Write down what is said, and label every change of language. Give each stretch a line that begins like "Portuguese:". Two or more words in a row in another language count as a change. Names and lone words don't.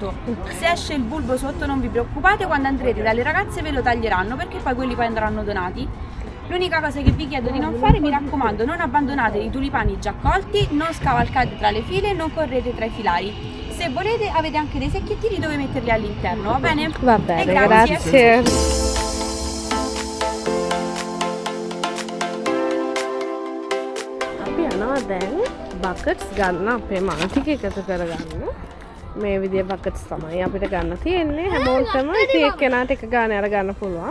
Italian: Se esce il bulbo sotto non vi preoccupate, quando andrete dalle ragazze ve lo taglieranno perché poi quelli poi andranno donati. L'unica cosa che vi chiedo di non fare, mi raccomando, non abbandonate i tulipani già colti, non scavalcate tra le file, non correte tra i filari. Se volete avete anche dei secchiettini dove metterli all'interno, va bene? Va bene, E grazie.
Sinhala: අපි යනවා දැන් බකට්ස් ගන්න අපේ මල් ටික එකතු කරගන්න. මේ විදිය බකට්ස් තමයි අපිට ගන්න තියෙන්නේ. හැමෝටම ඉතින් එක්කෙනාට එක ගානේ අරගන්න පුළුවන්.